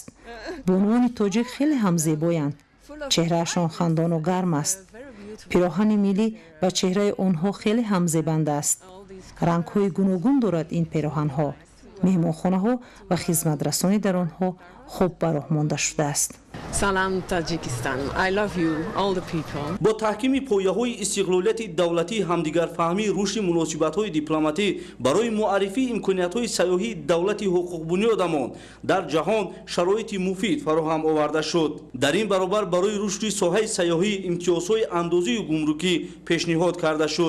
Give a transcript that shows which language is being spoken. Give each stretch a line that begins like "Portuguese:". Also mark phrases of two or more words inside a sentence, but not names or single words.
Tajik: бонуони тоҷик хеле ҳам зебоянд. чеҳраашон хандону гарм аст. пироҳани миллӣ ва чеҳраи онҳо хеле ҳам зебанда аст. рангҳои гуногун дорад ин пироҳанҳо. меҳмонхонаҳо ва хизматрасонӣ дар онҳо хуб ба роҳ монда шудааст. Salam Tajikistan.
English: I love you, all the people.
Tajik: бо таҳкими пояҳои истиқлолияти давлатӣ ҳамдигарфаҳмӣ рушди муносибатҳои дипломатӣ барои муаррифии имкониятҳои сайёҳии давлати ҳуқуқбунёдамон дар ҷаҳон шароити муфид фароҳам оварда шуд. дар ин баробар барои рушди соҳаи сайёҳӣ имтиёзҳои андозию гумрукӣ пешниҳод карда шуд.